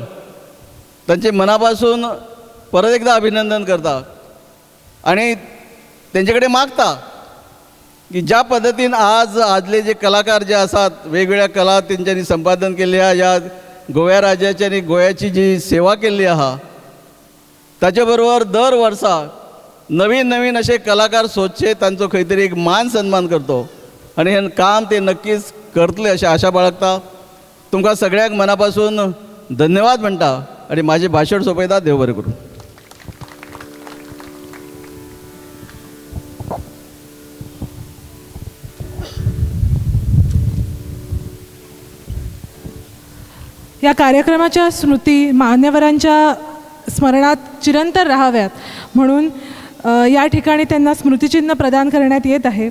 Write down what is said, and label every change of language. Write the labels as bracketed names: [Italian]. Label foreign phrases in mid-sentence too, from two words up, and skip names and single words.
[Konkani] तांचे मनापासून परत एकदा अभिनंदन करता आणि तेंचे कडेन मागता की ज्या पद्धतीन आजले जे कलाकार जे आसात वेगवेगळ्या कला तेंच्यांनी संपादन केल्ली आहा ह्या गोव्या राज्याची आणि गोंयाची जी सेवा केल्ली आहा ताचे बरोबर दर वर्सा नवीन असे कलाकार सोदचे तांचो खंय तरी एक मान सन्मान करतो आणि हे काम ते नक्कीच करतले अशी आशा बाळगता. तुमकां सगळ्यांक मनापासून धन्यवाद म्हणटा आणि माझे भाशण सोंपयता. देव बरें करूं. [Marathi] या कार्यक्रमाच्या स्मृती मान्यवरांच्या स्मरणात चिरंतर राहाव्यात म्हणून या ठिकाणी त्यांना स्मृतिचिन्ह प्रदान करण्यात येत आहे.